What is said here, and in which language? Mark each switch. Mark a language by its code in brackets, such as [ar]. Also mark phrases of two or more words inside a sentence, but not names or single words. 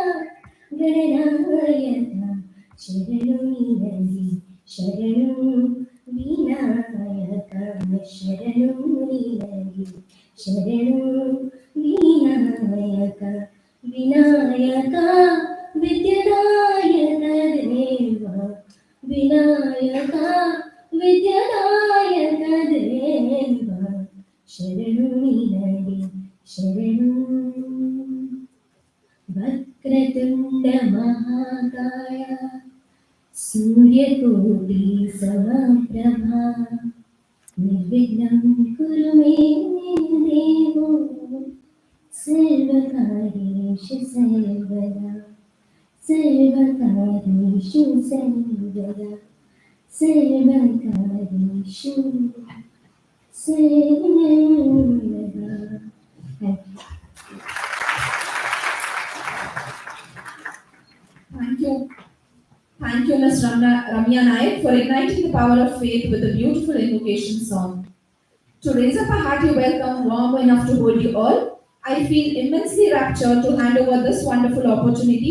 [kn] ಗಣನಾಯಕ ಶರಣು ನಿನಗೆ ಶರಣು ವಿನಾಯಕ ಶರಣು ನಿನಗೆ ಶರಣು ವಿನಾಯಕ ವಿನಾಯಕ ವಿದ್ಯಾದಾಯಕ ದೇವ ವಿನಾಯಕ ವಿದ್ಯಾದಾಯಕ ದೇವ ಶರಣು ನಿನಗೆ ಶರಣು [sa] ವಕ್ರತುಂಡ ಮಹಾಕಾಯ ಸೂರ್ಯಕೋಟಿ ಸಮಪ್ರಭಾ ನಿರ್ವಿಘ್ನಂ ಕುರು ಮೇ ದೇವೋ ಸರ್ವಕಾರ್ಯೇಷು ಸರ್ವದಾ ಸರ್ವಕಾರ್ಯೇಷು ಸರ್ವದಾ ಸರ್ವಕಾರ್ಯೇಷು ಸರ್ವದಾ. [en] Thank you. Thank you, Ms. Ramya Nayak, for igniting the power of faith with a beautiful invocation song. To raise up a hearty welcome warm enough to hold you all, I feel immensely raptured to hand over this wonderful opportunity.